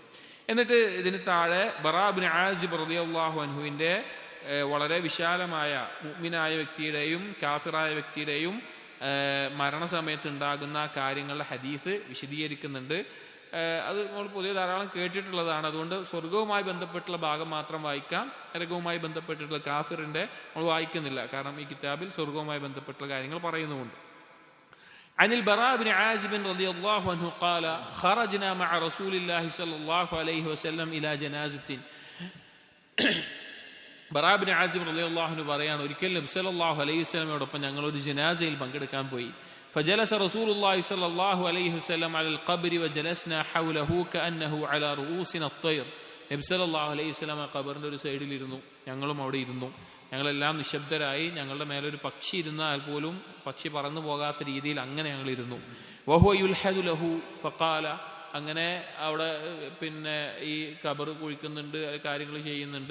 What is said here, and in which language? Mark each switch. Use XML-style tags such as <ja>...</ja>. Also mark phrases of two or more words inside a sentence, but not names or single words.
<ml>എന്നിട്ട് ഇതിന് താഴെ ബറാ ഇബ്നു ആസിബ്</ml> <ar>رضي الله عنه</ar> <ml>വളരെ വിശാലമായ മുഅ്മിനായ വ്യക്തിയുടെയും കാഫിറായ വ്യക്തിയുടെയും മരണസമയത്ത് ഉണ്ടാകുന്ന കാര്യങ്ങളുടെ ഹദീസ് വിശദീകരിക്കുന്നുണ്ട്. അത് നമ്മൾ പൊതുവെ ധാരാളം കേട്ടിട്ടുള്ളതാണ്. അതുകൊണ്ട് സ്വർഗവുമായി ബന്ധപ്പെട്ടുള്ള ഭാഗം മാത്രം വായിക്കാം. നരകവുമായി ബന്ധപ്പെട്ടിട്ടുള്ള കാഫിറിന്റെ നമ്മൾ വായിക്കുന്നില്ല, കാരണം ഈ കിതാബിൽ സ്വർഗവുമായി ബന്ധപ്പെട്ടുള്ള കാര്യങ്ങൾ പറയുന്നുമുണ്ട്.</ml> <ar>عن البراء بن عازب رضي الله عنه قال خرجنا مع رسول الله صلى الله عليه وسلم إلى جنازة.</ar> <ml>ബറാ ബിൻ ആസിബ്</ml> <ar>رضي الله عنه</ar> <ml>പറയാണ്, ഒരിക്കൽ നബി</ml> <ar>صلى الله عليه وسلم</ar> <ml>ഞങ്ങൾ ഒരു ജനാസയിൽ പങ്കെടുക്കാൻ പോയി.</ml> <ar>فجلس رسول الله صلى الله عليه وسلم على القبر وجلسنا حوله كأنه على رؤوسنا الطير.</ar> <ml>നബി</ml> <ar>صلى الله عليه وسلم</ar> <ml>ഖബറിന്റെ ഒരു സൈഡിൽ ഇരുന്നു, ഞങ്ങളും അവിടെ ഇരുന്നു. ഞങ്ങളെല്ലാം നിശബ്ദരായി. ഞങ്ങളുടെ മേലൊരു പക്ഷി ഇരുന്നാൽ പോലും പക്ഷി പറന്നു പോകാത്ത രീതിയിൽ അങ്ങനെ ഞങ്ങൾ ഇരുന്നു.</ml> <ar>وهو يلحد له فقال,</ar> <ml>അങ്ങനെ അവിടെ ഈ ഖബർ കുഴിക്കുന്നുണ്ട്, കാര്യങ്ങൾ ചെയ്യുന്നുണ്ട്.</ml>